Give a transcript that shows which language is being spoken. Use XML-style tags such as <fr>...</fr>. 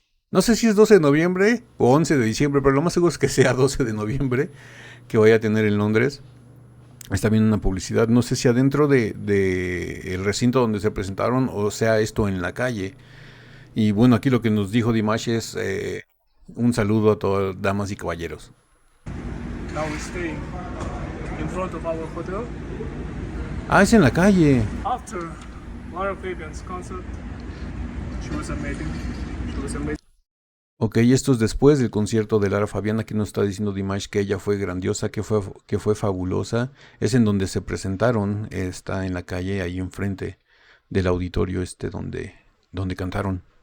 <es>No sé si es 12 de noviembre o 11 de diciembre, pero lo más seguro es que sea 12 de noviembre que vaya a tener en Londres. Está viendo una publicidad, no sé si adentro de el recinto donde se presentaron o sea esto en la calle. Y bueno, aquí lo que nos dijo Dimash es un saludo a todas damas y caballeros.</es> <en>Now we're staying in front of our hotel.</en> <es>Ah, es en la calle.</es> <en>After Lara Fabian's concert, she was amazing. She was amazing.</en> <es>Ok, esto es después del concierto de Lara Fabián. Aquí nos está diciendo Dimash que ella fue grandiosa, que fue fabulosa. Es en donde se presentaron, está en la calle, ahí enfrente del auditorio donde cantaron.</es>